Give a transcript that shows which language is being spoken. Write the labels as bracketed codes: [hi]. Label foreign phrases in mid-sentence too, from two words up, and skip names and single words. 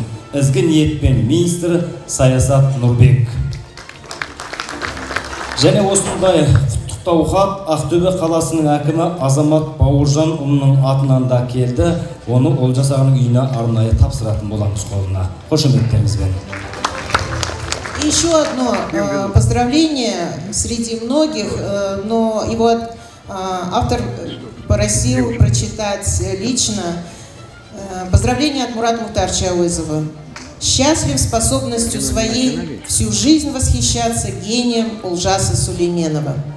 [kk] Ізгі ниетпен министр Саясат Нұрбек. Және осындай құттықтау хат Ақтөбе қаласының әкімі Азамат Бауыржанұлының атынан да келді. Оны Олжас ағаның үйіне арнайы тапсыратын боламыз қолына. Қошеметтеріңізбен. [ru] Еще одно поздравление среди многих, но его автор просил прочитать лично. Поздравление от Мурата Мухтаровича Ауэзова. Счастлив способностью своей всю жизнь восхищаться гением Олжаса Сулейменова.